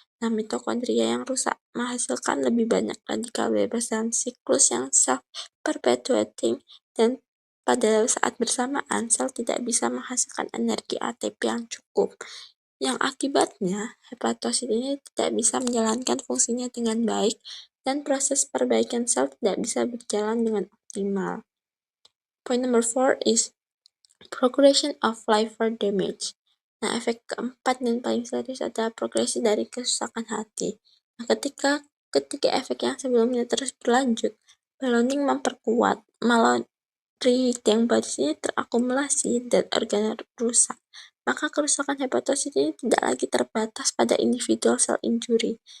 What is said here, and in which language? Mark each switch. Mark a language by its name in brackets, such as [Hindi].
[Indonesian] Nah, mitokondria yang rusak menghasilkan lebih banyak radikal bebas dalam siklus yang self-perpetuating, dan pada saat bersamaan sel tidak bisa menghasilkan energi ATP yang cukup, yang akibatnya hepatosit ini tidak bisa menjalankan fungsinya dengan baik dan proses perbaikan sel tidak bisa berjalan dengan optimal. [English] Point number 4 is progression of liver damage. [Indonesian] Nah, efek keempat dan paling serius adalah progresi dari kerusakan hati. Nah, ketika efek yang sebelumnya terus berlanjut, ballooning memperkuat, yang ini terakumulasi dan organ rusak, maka kerusakan hepatosit ini tidak lagi terbatas pada individual sel injury.